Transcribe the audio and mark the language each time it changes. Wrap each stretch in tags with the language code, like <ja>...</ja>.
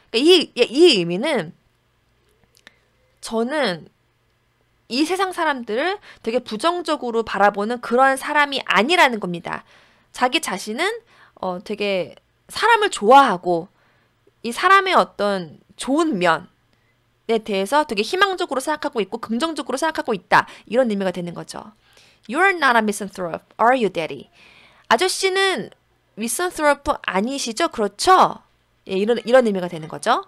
<ko>그러니까 이 의미는 저는 이 세상 사람들을 되게 부정적으로 바라보는 그런 사람이 아니라는 겁니다. 자기 자신은 되게 사람을 좋아하고 이 사람의 어떤 좋은 면에 대해서 되게 희망적으로 생각하고 있고 긍정적으로 생각하고 있다. 이런 의미가 되는 거죠.</ko> <en>You're not a misanthrope, are you, daddy?</en> <ko>아저씨는 misanthrope 아니시죠? 그렇죠? 예, 이런 의미가 되는 거죠.</ko>